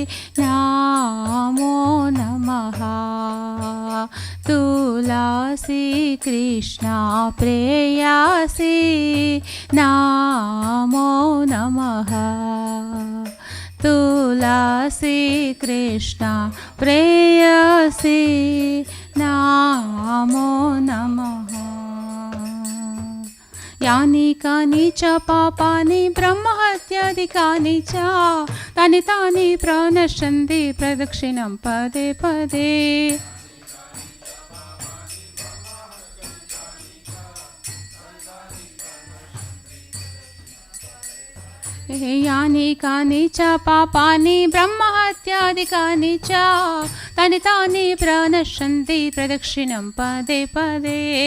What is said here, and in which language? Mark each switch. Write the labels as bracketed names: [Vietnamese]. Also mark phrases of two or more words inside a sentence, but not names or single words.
[Sanskrit] નમો નમઃ તુલસી કૃષ્ણ પ્રેયસી. નમો નમઃ તુલસી કૃષ્ણ પ્રેયસી. નમો નમઃ. यानि कानि च पापानि ब्रह्महत्यादिकानि च तानि तानि प्रणश्यन्ति प्रदक्षिणं पदे पदे. यानि कानि च पापानि ब्रह्महत्यादिकानि च तानि तानि प्रणश्यन्ति प्रदक्षिणं पदे पदे.